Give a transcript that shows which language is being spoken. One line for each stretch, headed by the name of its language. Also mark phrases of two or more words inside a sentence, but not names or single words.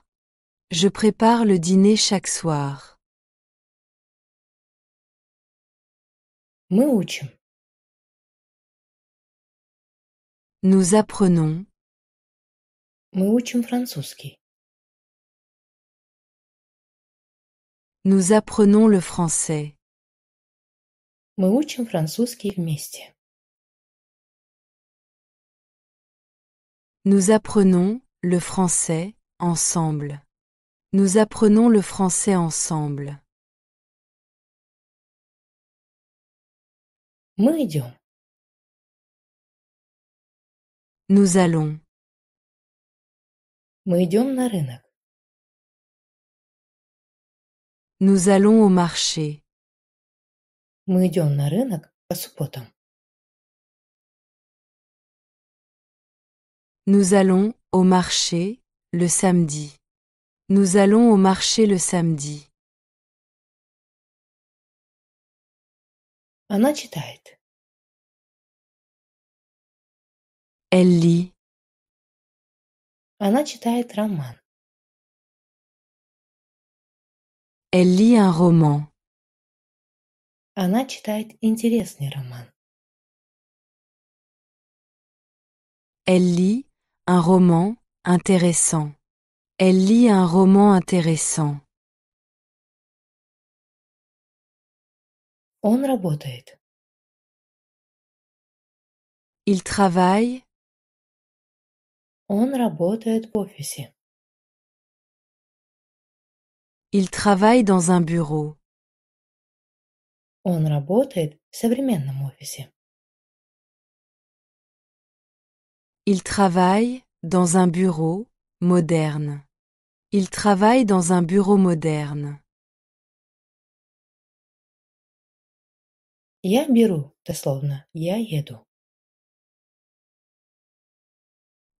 French: Je prépare le dîner chaque soir.
Russian: Мы учим.
French: Nous apprenons.
Russian: Мы учим французский.
French: Nous apprenons le français.
Russian: Мы учим французский вместе.
French: Nous apprenons le français ensemble. Nous apprenons le français ensemble.
Russian: Мы идем.
French: Nous allons.
Russian: Мы идем на рынок.
French: Nous allons au marché.
Russian: Мы идем на рынок по субботам.
French: Nous allons au marché le samedi. Nous allons au marché le samedi.
Russian: Она читает.
French: Elle lit.
Russian: Она читает роман.
French: Elle lit un roman.
Russian: Она читает интересный роман.
French: Elle lit un roman intéressant. Elle lit un roman intéressant.
Russian: Он работает.
French: Il travaille.
Russian: Он работает в офисе.
French: Il travaille dans un bureau.
Russian: Он работает в современном офисе.
French: Il travaille dans un bureau moderne. Il travaille dans un bureau moderne.
Russian: Я беру, дословно, я еду.